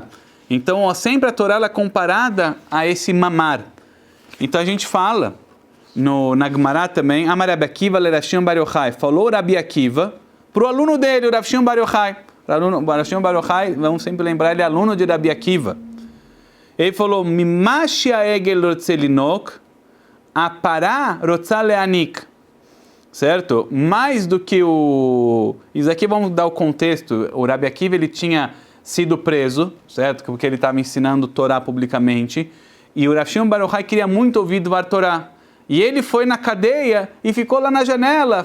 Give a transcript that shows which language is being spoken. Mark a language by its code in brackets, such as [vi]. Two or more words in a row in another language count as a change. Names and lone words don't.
[pt] Então, sempre a Torá ela é comparada a esse mamar. Então a gente fala, na Gemara também, [he] אמר רבי עקיבא לרב שמעון בר יוחאי, [pt] falou Rabi Akiva para o aluno dele, o Rav Shimon Bar Yochai. Rav Shimon Bar Yochai, vamos sempre lembrar, ele é aluno de Rabi Akiva. Ele falou, [he] ממה שהעגל רוצה לינוק, הפרה רוצה להניק. [pt] Certo? Mais do que o... Isso aqui vamos dar o contexto. O Rabi Akiva, ele tinha sido preso, certo? Porque ele estava ensinando Torá publicamente. E o Rav Shimon Bar Yochai queria muito ouvir [he] דבר תורה. [pt] E ele foi na cadeia e ficou lá na janela.